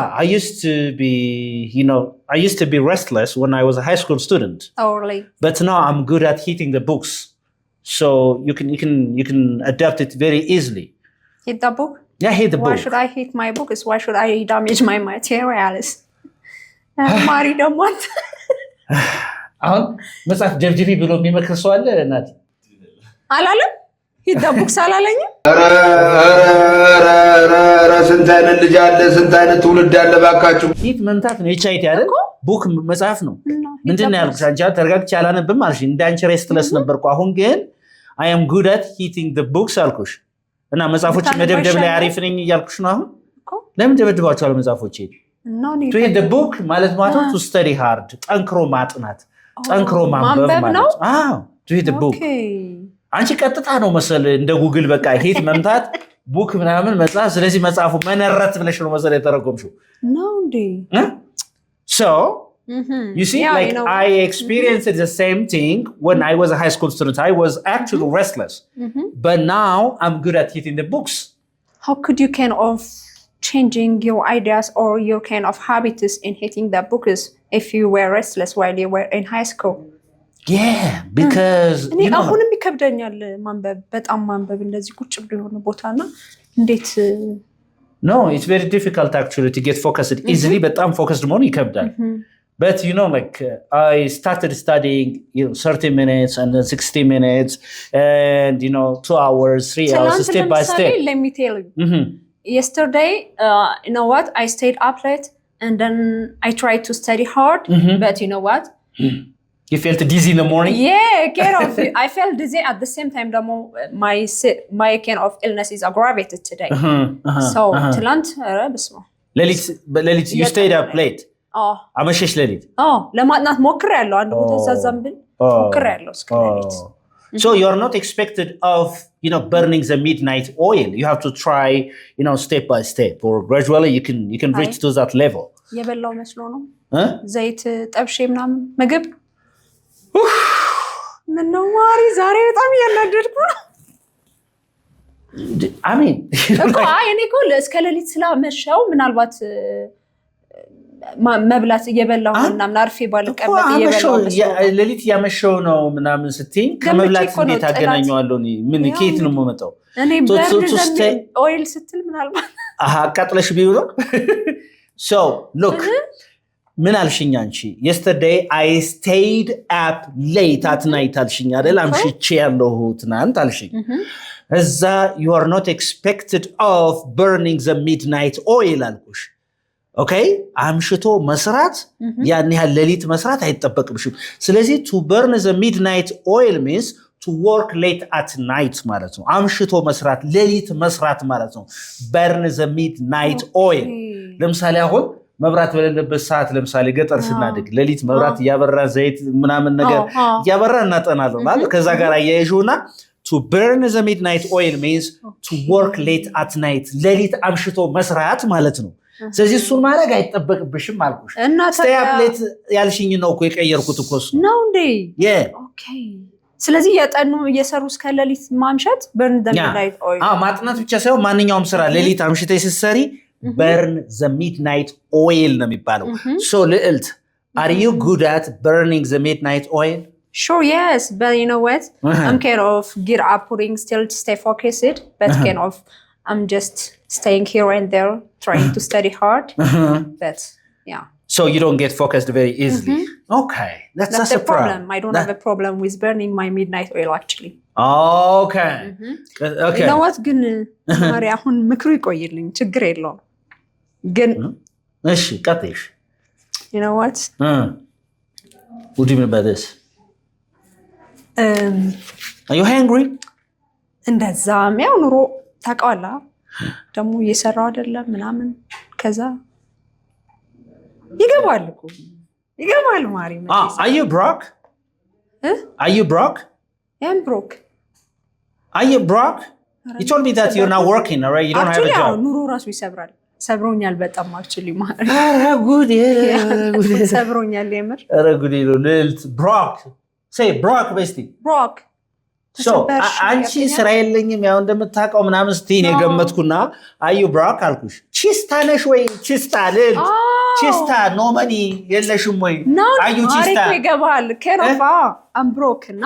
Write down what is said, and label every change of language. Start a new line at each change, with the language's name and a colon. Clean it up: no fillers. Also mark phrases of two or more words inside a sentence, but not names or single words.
English: I used to be restless when I was a high school student. Oh, really? But now I'm good at hitting the books. So you can adapt it very easily. Hit the book? Yeah, hit the book. Why should I hit my books? Why should I damage my materials? Mari don't want.
Amharic: አሁን መጽሐፍ ደብድቢ ብሎ የሚመክር ሰው አለ እናት አላለም
English: hit the books
Amharic: አላለኝም ስንት አይነት ልጅ አለ ስንት አይነት ትውልድ አለ ባካችሁ ሂት መምታት ነው የቻይት አይደል ቡክ መጽሐፍ ነው ምንድነው ያልኩሽ አንቺ ተረጋግቼ አላነብም አልሽ እንዳንቺ ሬስትለስ ነበርኩ አሁን ግን
English: I am good at hitting the books
Amharic: አልኩሽ እና መጽሐፎች መደብደብ ላይ አሪፍ ነኝ እያልኩሽ ነው አሁን ለምን ደብድባችኋል መጽሐፎች
English: to hit the book
Amharic: ማለት
English: to study hard
Amharic: ጠንክሮ ማጥናት ጠንክሮ ማንበብ ማለት
English: to hit the book
Amharic: አንቺ ቀጥታ ነው መሰል እንደ ጉግል በቃ ሂት መምታት ቡክ ምናምን መጽሐፍ ስለዚህ መጽሐፉ መነረት ብለሽ ነው መሰል የተረጎምሽው ነው እንዴ
English: So you see I experienced the same thing when I was a high school student I was actually restless but now I'm good at hitting the books how could you kind of changing your ideas or your kind of habits in hitting the books if you were restless while you were in high school Yeah, because
Amharic: እኔ አሁንም ይከብደኛል ማንበብ በጣም ማንበብ እንደዚህ ቁጭ ብሎ የሆነ ቦታና እንዴት
English: No, it's very difficult actually to get focused easily
Amharic: በጣም focused መሆን ይከብዳል
English: But like I started studying 30 minutes and then 60 minutes and 2 hours 3 hours step by step Let me tell you Yesterday you know what I stayed up late and then I tried to study hard but you know what You felt dizzy in the morning? Yeah, kind of. I felt dizzy at the same time. My kind of illness is aggravated today. So,
Amharic: ትላንት በስመ
English: ሌሊት you stayed up late?
Amharic: አመሸሽ ሌሊት? ለማጥናት ሞክሬያለሁ። አንድ ቦታ ሳዛምብል ሞክሬያለሁ እስከ ሌሊት.
English: So you are not expected of, burning the midnight oil. You have to try, step by step or gradually you can reach to that level.
Amharic: የበላው መስሎ ነው? ዘይት ጠብሼ ምናምን ምግብ ምነው ማሪ ዛሬ በጣም እያናደድኩ ነው
English: I mean
Amharic: እኔ እኮ እስከ ሌሊት ስላመሸው ምናልባት መብላት እየበላሁ ምናምን አርፌ ባልቀመጥ እየበላሁ ሌሊት ያመሸው ነው ምናምን ስትይ ከመብላት እንዴት አገናኘዋለሁ ምን ከየት ነው የምመጣው እኔ ኦይል ስትል ምናልባት አቃጥለሽ ቢሆን
English: So look
Amharic: ምን አልሽኝ አንቺ
English: yesterday I stayed up late at night
Amharic: አልሽኝ አይደል አምሽቼ ያለሁ ትናንት አልሽኝ እዛ
English: you are not expected of burning the midnight oil አልኩሽ Okay
Amharic: አምሽቶ መስራት ያን ያህል ሌሊት መስራት አይተበቅብሽም ስለዚህ
English: to burn the midnight oil means to work late at night
Amharic: ማለት ነው አምሽቶ መስራት ሌሊት መስራት ማለት ነው
English: burn the midnight oil
Amharic: ለምሳሌ አሁን መብራት በሌለበት ሰዓት ለምሳሌ ገጠር ስናድግ ሌሊት መብራት ያበራ ዘይት ምናምን ነገር ያበራ እናጠናለን ማለት ከዛ ጋር አያይዡና
English: to burn the midnight oil means to work late at night
Amharic: ሌሊት አምሽቶ መስራት ማለት ነው ስለዚህ እሱን ማድረግ አይጠበቅብሽም አልኩሽ
English: stay up late
Amharic: ያልሽኝ ነው እኮ የቀየርኩት እኮ እሱ ነው እንዴ ኦኬ ስለዚህ ያጠኑ እየሰሩ እስከ ሌሊት ማምሸት
English: burn the midnight oil
Amharic: ማጥናት ብቻ ሳይሆን ማንኛውም ስራ ሌሊት አምሽተሽ ስትሰሪ
English: burn the midnight oil
Amharic: ነው የሚባለው so ልዕልት
English: are you good at burning the midnight oil Sure, yes, but you know what? I'm kind of get up, putting still to stay focused, but kind of I'm just staying here and there, trying to study hard. But yeah. So you don't get focused very easily. Okay, that's the problem. I don't have a problem with burning my midnight oil actually. Okay. Okay. You know what?
Amharic: ግን ማሪ አሁን ምክሩ ይቆይልኝ ችግር የለውም። ግን እሺ ቀጥይሽ.
English: You know what? What do you mean by this? Are you hungry?
Amharic: እንደዛም ያው ኑሮ ታውቃላ ደግሞ እየሰራው አይደለም ምናምን ከዛ ይገባል ማሪ
English: Are you broke? Are you broke? I'm broke. Are you broke? You told me that you're not working, all right? You don't have a job.
Amharic: ኑሮ ራሱ ይሰብራል ሰብሮኛል በጣም actually ማሪ ጉድ ሰብሮኛል የምር
English: ጉድ ልልት broke Say broke bestie. Broke.
Amharic: So አንቺ ስራ የለኝም ያው እንደምታውቀው ምናምን ስቲን የገመትኩና አዩ broke አልኩሽ ቺስታ ነሽ ወይ ቺስታ ልል ቺስታ
English: no money
Amharic: የለሽም ወይ አዩ ቺስታ አሪፍ ይገባል ከረፋ
English: I'm broke
Amharic: እና